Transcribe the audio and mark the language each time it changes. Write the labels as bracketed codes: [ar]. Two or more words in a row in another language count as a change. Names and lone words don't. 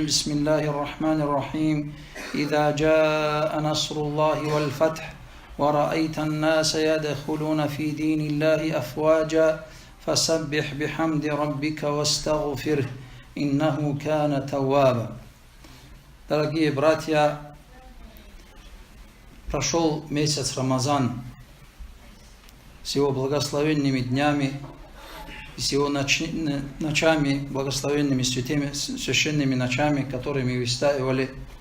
[ar] بسم الله الرحمن الرحيم. إذا جاء نصر الله والفتح ورأيت الناس يدخلون في دين الله أفواجا فسبح بحمد ربك واستغفره إنه كان توابا. [ru] Дорогие братья, прошел месяц Рамазан с его благословенными днями и с его ночами, благословенными святыми, священными ночами, которыми выстаивали.